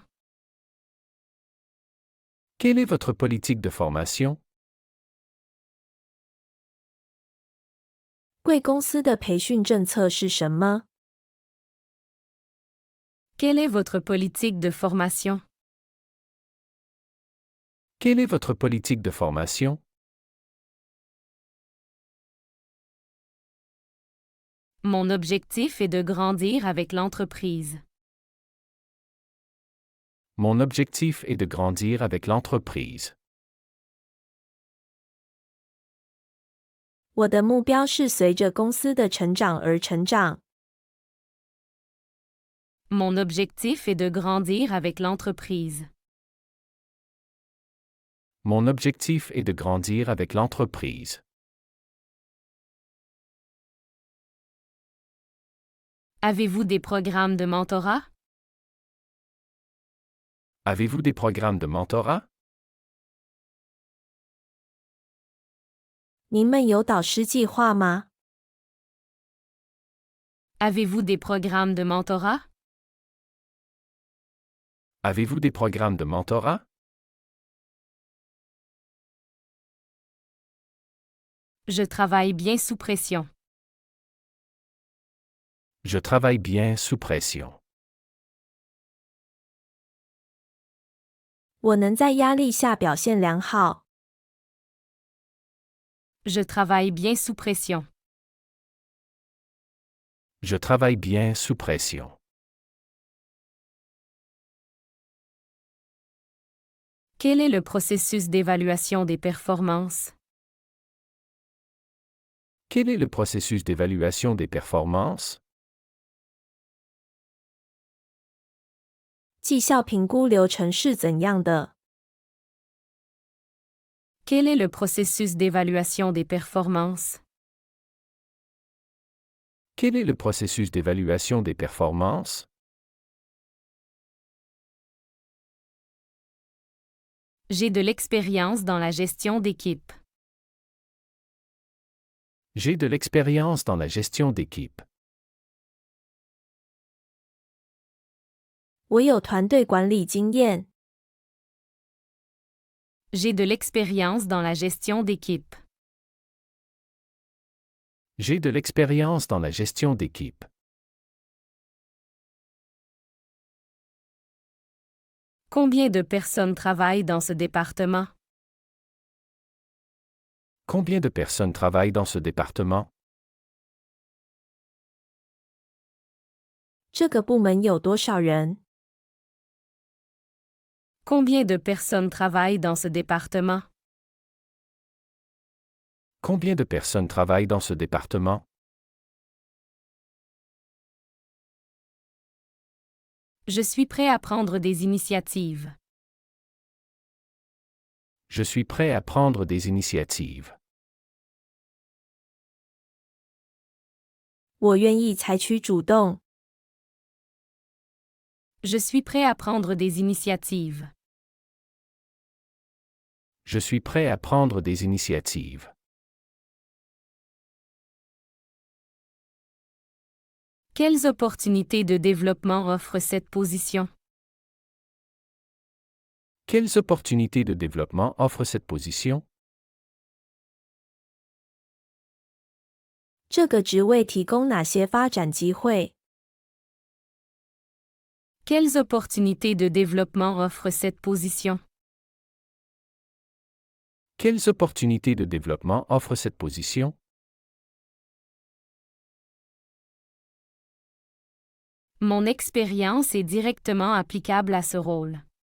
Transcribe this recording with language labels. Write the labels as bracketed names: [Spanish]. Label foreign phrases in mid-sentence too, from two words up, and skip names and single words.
[French] Quelle est votre politique de formation? [Chinese] 贵公司的培训政策是什么？ [French] Quelle est votre politique de formation? Quelle est votre politique de formation? Mon objectif est de grandir avec l'entreprise. Mon objectif est de grandir avec l'entreprise. [Chinese] 我的目标是随着公司的成长而成长。 [French] Mon objectif est de grandir avec l'entreprise. Mon objectif est de grandir avec l'entreprise. Avez-vous des programmes de mentorat? Avez-vous des programmes de mentorat? [Chinese] 您们有导师计划吗？ [French] Avez-vous des programmes de mentorat? Avez-vous des programmes de mentorat? Je travaille bien sous pression. Je travaille bien sous pression. [Chinese] 我能在压力下表现良好。 [French] Je travaille bien sous pression. Je travaille bien sous pression. Quel est le processus d'évaluation des performances? Quel est le processus d'évaluation des performances? [Chinese] 绩效评估流程是怎样的？ [French] Quel est le processus d'évaluation des performances? Quel est le processus d'évaluation des performances? J'ai de l'expérience dans la gestion d'équipe. J'ai de l'expérience dans la gestion d'équipe. [Chinese] 我有团队管理经验。 [French] J'ai de l'expérience dans la gestion d'équipe. J'ai de l'expérience dans la gestion d'équipe. Combien de personnes travaillent dans ce département? Combien de personnes travaillent dans ce département? [Chinese] 这个部门有多少人？ [French] Combien de personnes travaillent dans ce département? Combien de personnes travaillent dans ce département? Je suis prêt à prendre des initiatives. Je suis prêt à prendre des initiatives. [Chinese] 我愿意采取主动。 [French] Je suis prêt à prendre des initiatives. Je suis prêt à prendre des initiatives. Quelles opportunités de développement offre cette position? Quelles opportunités de développement offre cette position? [Chinese] 这个职位提供哪些发展机会？ [French] Quelles opportunités de développement offre cette position? Quelles opportunités de développement offre cette position? Mon expérience est directement applicable à ce rôle.